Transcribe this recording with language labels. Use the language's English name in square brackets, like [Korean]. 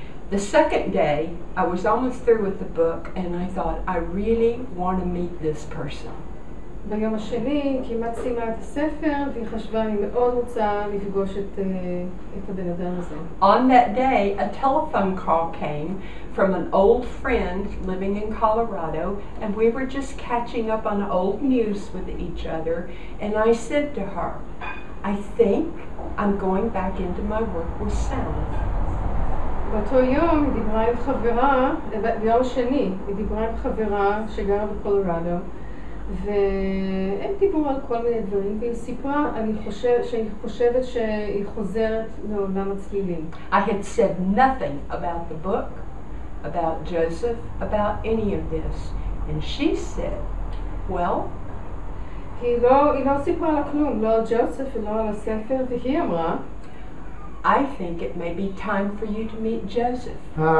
[English] The second day, I was almost through with the book, and I thought, I really want to meet this person. [Hebrew] ביום השני כמעט סיימה את הספר, והיא חשבה, אני מאוד רוצה לפגוש את הבן אדם הזה. [English] On that day, a telephone call came from an old friend living in Colorado, and we were just catching up on old news with each other, and I said to her, I think I'm going back into my work with sound. [Hebrew] באותו יום היא דיברה עם חברה, ביום שני היא דיברה עם חברה שגרה בקולורדו, והם דיברו על כל מיני דברים, והיא סיפרה, שהיא חושבת שהיא חוזרת לעולם הצלילים. [English] I had said nothing about the book, about Joseph, about any of this, and she said, well, [Hebrew] היא לא סיפרה לה כלום, לא על ג'וסף ולא על הספר, והיא אמרה, [English] I think it may be time for you to meet Joseph.